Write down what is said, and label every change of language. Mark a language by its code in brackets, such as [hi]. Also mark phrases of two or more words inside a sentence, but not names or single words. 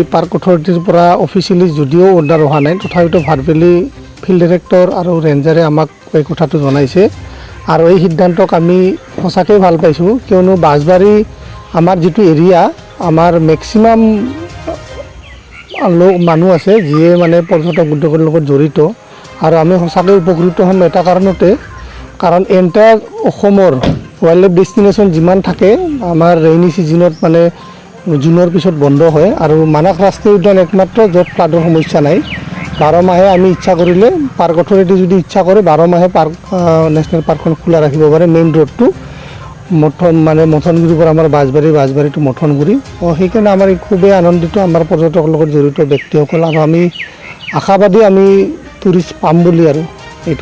[en] park authority [as] পৰা অফিচিয়েলি যদিও অৰ্ডাৰ অহা নাই তথাপিতো ভাৰভেলি [en] field director [as] আৰু ৰেঞ্জাৰে আমাক এই কথাটো জনাইছে আৰু এই সিদ্ধান্তক আমি সঁচাকৈ ভাল পাইছোঁ কিয়নো বাঁশবাৰী আমাৰ যিটো এৰিয়া আমাৰ মেক্সিমাম মানুহ আছে যিয়ে মানে পৰ্যটক উদ্যোগৰ লগত জড়িত আৰু আমি সঁচাকৈ উপকৃত হ'ম এটা কাৰণতে কাৰণ এণ্টায়াৰ অসমৰ [en] wild life destination [as] जिमान থাকে আমাৰ [en] rainy season [as] মানে জুনৰ পিছত বন্ধ হয় আৰু মানাস ৰাষ্ট্ৰীয় উদ্যান একমাত্ৰ য'ত ফ্লাডৰ সমস্যা নাই 12 মাহে আমি ইচ্ছা কৰিলে [en] park authority [as] যদি ইচ্ছা কৰে 12 মাহে [en] park national park [as] খোলা ৰাখিব পাৰে [en] main road [as] মথনগুৰিৰ পৰা আমাৰ বাঁশবাৰী টু মথনগুৰি সেইকাৰণে আমাৰ খুবেই আনন্দিত আমাৰ পৰ্যটকৰ লগত জড়িত ব্যক্তিসকল আৰু আমি আশাবাদী আমি টুৰিষ্ট পাম বুলি আৰু এইটো